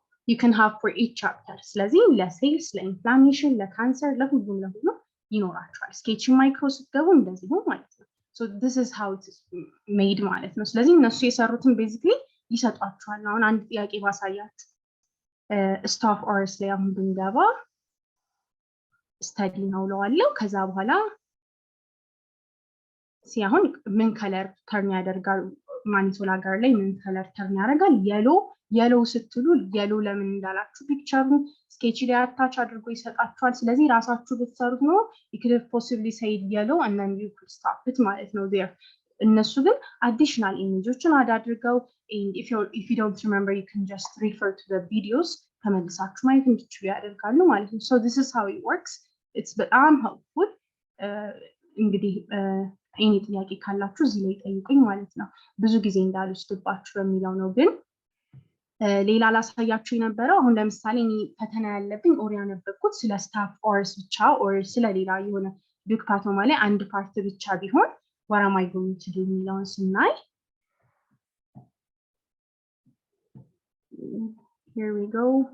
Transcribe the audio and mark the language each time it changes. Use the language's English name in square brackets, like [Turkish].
[English] you can have for each chapter። [Amharic] ስለዚህ ለሴልስ፣ ለኢንፍላሜሽን፣ ለካንሰር፣ ለሁሉም ይኖራቸዋል። ስኬች ማይክሮ ስትገቡ እንደዚህ ነው ማለት ነው። [English] so this is how it is made [Amharic] ማለት ነው። ስለዚህ እነሱ የሰሩትን basically ይሰጧቸዋል። አሁን አንድ ጥያቄ ባሳያችሁ ስታፍ ኦርስ ላይ አሁን ብንገባ ስታዲ ነው ለዋለው። ከዛ በኋላ ሲያሁን ምን ከለር ተርን ያደርጋል ማኒቶላ ጋር ላይ ምን ከለር ተርን ያደርጋል? የሎ ስትሉ የሎ ለምን እንዳላችሁ ፒክቸሩ ስኬች ላይ አታች አድርጎ ይሰጣችኋል። ስለዚህ ራሳችሁ ብትሰሩት ነው [English] you could have possibly said yellow and then you could stop it [Amharic] ማለት ነው [English] there። [Amharic] እነሱ ግን additional imageዎችን አድርገው [English] and if you don't remember you can just refer to the videos [Amharic] ተመልሳችሁ ማየት እንድትችሉ ያደርጋሉ ማለት ነው። [English] so this is how it works. it's [Amharic] በጣም [English] helpful። [Amharic] እንግዲህ እኔ ጥያቄ ካላችሁ እዚህ ላይ ጠይቁኝ ማለት ነው። ብዙ ጊዜ እንዳልወስድባችሁ በሚለው ነው። ግን ሌላ ላሳያችሁ የነበረው አሁን ለምሳሌ እኔ ፈተና ያለብኝ ኦር ያነበብኩት ስለ ስታፍ ኦርስ ብቻ ኦር ስለ ሌላ የሆነ ዲዩክ ፓቶማ ላይ አንድ ፓርት ብቻ ቢሆን [English] what am I going to do [Amharic] የሚለውን ስናይ [English] here we go.